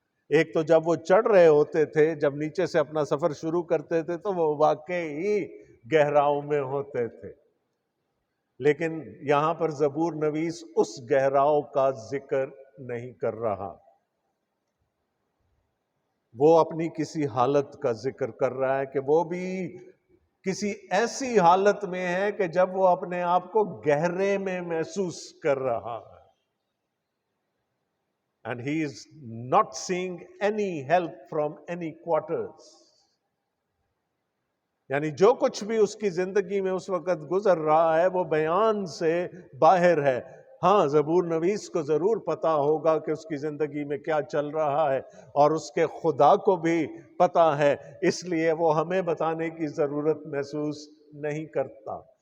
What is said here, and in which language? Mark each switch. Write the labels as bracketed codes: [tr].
[ur] ایک تو جب وہ چڑھ رہے ہوتے تھے، جب نیچے سے اپنا سفر شروع کرتے تھے تو وہ واقعی گہراؤں میں ہوتے تھے، لیکن یہاں پر زبور نویس اس گہراؤں کا ذکر نہیں کر رہا. وہ اپنی کسی حالت کا ذکر کر رہا ہے کہ وہ بھی کسی ایسی حالت میں ہے کہ جب وہ اپنے آپ کو گہرے میں محسوس کر رہا ہے. [en] And he is not seeing any help from any quarters. [ur] یعنی جو کچھ بھی اس کی زندگی میں اس وقت گزر رہا ہے وہ بیان سے باہر ہے. ہاں، زبور نویس کو ضرور پتا ہوگا کہ اس کی زندگی میں کیا چل رہا ہے، اور اس کے خدا کو بھی پتا ہے، اس لیے وہ ہمیں بتانے کی ضرورت محسوس نہیں کرتا.